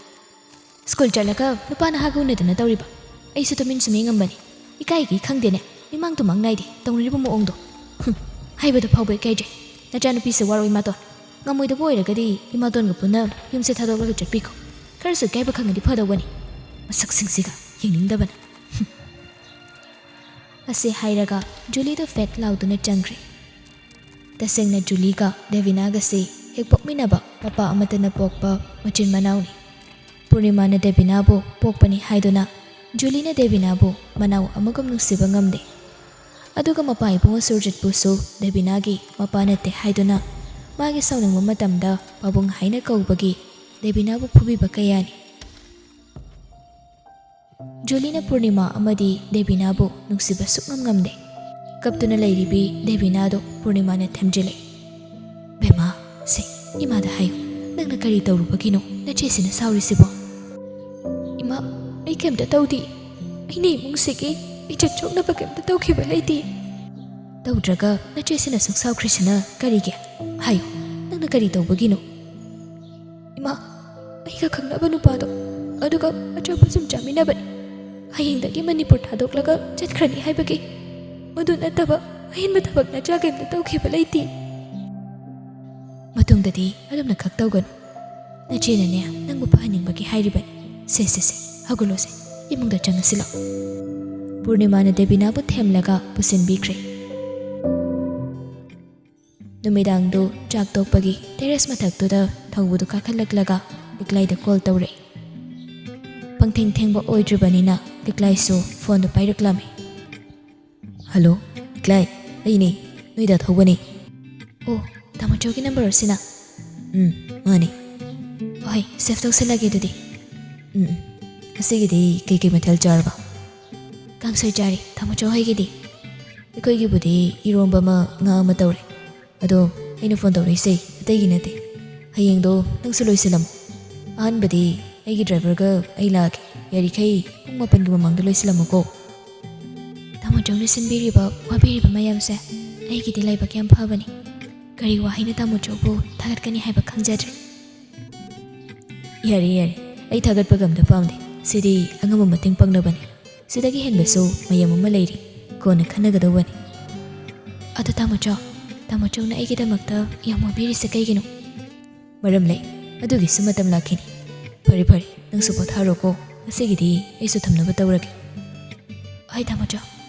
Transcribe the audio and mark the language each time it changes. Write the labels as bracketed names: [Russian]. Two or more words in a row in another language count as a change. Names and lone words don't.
[Manipuri] ꯁ꯭ꯀꯨꯜ ꯆꯠꯂꯒ ꯅꯨꯄꯥ ꯅꯍꯥꯒ ꯎꯅꯗꯅ ꯇꯧꯔꯤꯕ ꯑꯩꯁꯨ ꯇꯨꯃꯤꯟ ꯁꯨꯝ ꯌꯦꯡꯉꯝꯕꯅꯤ ꯏꯀꯥꯏꯒꯤ ꯈꯪꯗꯦꯅꯦ ꯃꯤꯃꯥꯡ ꯇꯨꯃꯥꯡ ꯅꯥꯏꯗꯦ ꯇꯧꯅꯔꯤꯕ ꯃꯑꯣꯡꯗꯣ ꯍꯥꯏꯕꯗ ꯐꯥꯎꯕ ꯏꯀꯥꯏꯖꯩ ꯅꯆꯥꯅꯨꯄꯤꯁꯦ ꯋꯥꯔꯣꯏ ꯏꯃꯥꯇꯣꯟ ꯉꯝꯃꯣꯏꯗꯕ ꯑꯣꯏꯔꯒꯗꯤ ꯏꯃꯥꯇꯣꯟꯒ ꯄꯨꯟꯅ ꯌꯨꯝꯁꯦ ꯊꯥꯗꯣꯛꯂꯒ ꯆꯠꯄꯤꯈꯣ ꯈꯔꯁꯨ ꯏꯀꯥꯏꯕ ꯈꯪꯉꯗꯤ ꯐꯗꯧꯕꯅꯤ ꯃꯁꯛꯁꯤꯡꯁꯤꯒ ꯌꯦꯡꯅꯤꯡꯗꯕꯅ ꯑꯁꯤ ꯍꯥꯏꯔꯒ ꯖꯨꯂꯤꯗꯣ ꯐꯦꯛ ꯂꯥꯎꯗꯨꯅ ꯆꯪꯈ꯭ꯔꯦ तसेंगना जुलीगा देविनागसे हेक पोकमिनाबा मपा अमतना पोकपा मचिन मनाउनी पूर्णिमाना देविनाबो पोकपनी हाइदुना जुलीना देविनाबो मनाउ अमगम नुसिबा ngamde अदुगा मपा इबुंग सुरजितपुसु देविनागी मपा नते हाइदुना मागी साउनिंगबा मतमदा पाबुंग हाइना कौबगी देविनाबो फुबिबा कयानी जुलीना पूर्णिमा अमदी देविनाबो नुसिबा सुकंगम ngamde कप्तुना लैरिबी देविनादो पूर्णिमाने थेमजिले बेमा से इमादा हायो नंगना करी तौरुबगिनो नचेसिना साउरिसिबो इमा आई केमता तौदी आइने इमुंगसिगी इज्जत चोकनबा केमता तौखिबा लैति तौद्रगा नचेसिना सुखसाउख्रिसिना करिगे हायो नंगना करी तौबगिनो इमा आइगा खंगनबा नुपादो अदुगा अचोपा सुम चामिनाबनी हयेंदगी मणिपुर थादोक्लगा चटख्रनी हाइबगी मधु नतबा अहिनबा थबक नचा केमता तौखिबा लैति मतुंगददी अदुमना खक तौगनु नचेनने नंगबु फहनिंगबगी हाइरिबनी से हगुलोसे इमुंगदा चंगसिलो पूर्णिमाना देविनाबु थेमलगा पुसिनबिख्रे नुमिदांगदु चाक तोकपगी टेरेस मथक्तुदा थौबुदु काखलक्लगा लिक्लाइदा कॉल तौरे पंगथेंग थेंगबा ओइद्रिबनिना लिक्लाइसु फोन दु पाइरक्लामे हेलो लिक्लाई अइने नोइदा थौबनी ओ तामोचोगी नंबर असिना माने ओइ सेफ तौसलागे दुदी असिगिदी केके मथल चारबा कांसोय चारी तामोचो होइगिदी एकोइगिबुदी इरोंबा मा nga ma tawre ado aina phone tawreise ataygi nate hayengdo nangsu loiselam anbadi aigi driver ga ai lage yari khai pung mapan gi mamang do loiselamko तामोचोंने सिनबिरिबा वाबिरिबा मयामसे आइगिदि लाइबा क्याम फाबनी करी वाहिना तामोचोबु थागतकनी हाइबा खंगजाद्रे यारी आई थागतपा गमदा पामदे सिदी अंगम मतिंग पंगनबनी सिदगी हेनबसु मयम अमा लैरि कोना खनगदवनी अदो तामोचोंना आइगिदमक्ता याम वाबिरिसे कैगिनो मरम लै अदुगिसु मतम लाखिनी फरे नंसु पोथारोको असिगिदि आइसु थमनबा तौरगे आई तामोचो